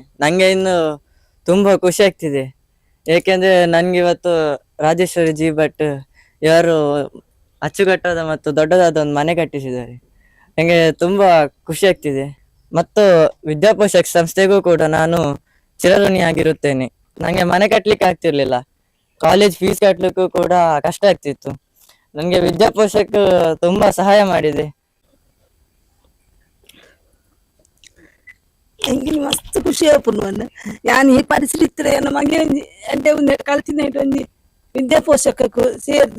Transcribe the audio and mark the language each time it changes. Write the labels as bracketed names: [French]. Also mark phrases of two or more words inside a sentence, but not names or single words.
[Kannada] ನಂಗೆ ಇನ್ನು ತುಂಬಾ ಖುಷಿ ಆಗ್ತಿದೆ, ಏಕೆಂದ್ರೆ ನನ್ಗೆ ಇವತ್ತು ರಾಜೇಶ್ವರಿ ಜಿ ಭಟ್ ಇವರು ಅಚ್ಚುಕಟ್ಟಾದ ಮತ್ತು ದೊಡ್ಡದಾದ ಒಂದು ಮನೆ ಕಟ್ಟಿಸಿದ್ದಾರೆ. ನನಗೆ ತುಂಬಾ ಖುಷಿ ಆಗ್ತಿದೆ ಮತ್ತು ವಿದ್ಯಾಪೋಷಕ ಸಂಸ್ಥೆಗೂ ಕೂಡ ನಾನು ಚಿರಋಣಿಯಾಗಿರುತ್ತೇನೆ. ನನಗೆ ಮನೆ ಕಟ್ಟಲಿಕ್ಕೆ ಆಗ್ತಿರ್ಲಿಲ್ಲ, ಕಾಲೇಜ್ ಫೀಸ್ ಕಟ್ಟಲಿಕ್ಕೂ ಕೂಡ ಕಷ್ಟ ಆಗ್ತಿತ್ತು. ನನಗೆ ವಿದ್ಯಾಪೋಷಕ ತುಂಬಾ ಸಹಾಯ ಮಾಡಿದೆ. [Tulu] ಎಂಗಿನ ಮಸ್ತ್ ಖುಷಿ ಆಪುನು ಯಾನ್ ಈ ಪರಿಸ್ಥಿತಿ ನಮಗೆ ಎಡ್ಡೆ ಒಂದು ಕಲ್ತಿನ ಒಂದು ವಿದ್ಯಾಪೋಷಕಕ್ಕೂ ಸೇರ್ದು